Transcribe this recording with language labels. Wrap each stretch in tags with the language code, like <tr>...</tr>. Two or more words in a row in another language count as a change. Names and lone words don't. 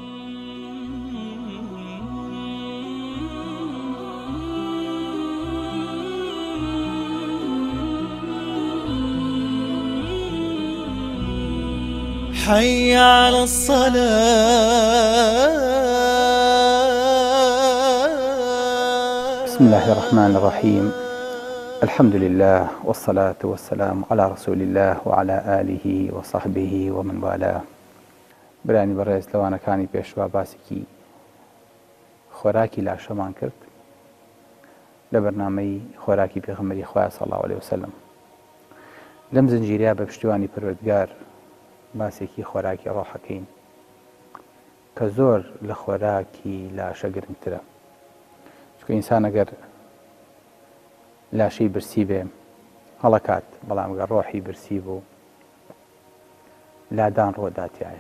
<ar>حي على الصلاة. بسم الله الرحمن الرحيم. الحمد لله والصلاة والسلام على رسول الله وعلى آله وصحبه ومن والاه.</ar> <ckb>برانی بەڕێز لەوانەکانی پێشوا باسێکی خۆراکی لاشەمان کرد لە بەرنامەی خۆراکی پێغەمبەری خوا</ckb> <ar>صلی الله علیه وسلم.</ar> <ckb>لەم زنجیرەیە بە پشتیوانی پەروەردگار باسێکی خۆراکی ڕۆحەکەین کە زۆر لە خۆراکی لاشە گرنگترە، چونکە ئینسان ئەگەر لاشەی برسی بێ هەڵەکات، بەڵام ئەگەر ڕۆحی برسی بوو لادان ڕۆداتیایە.</ckb>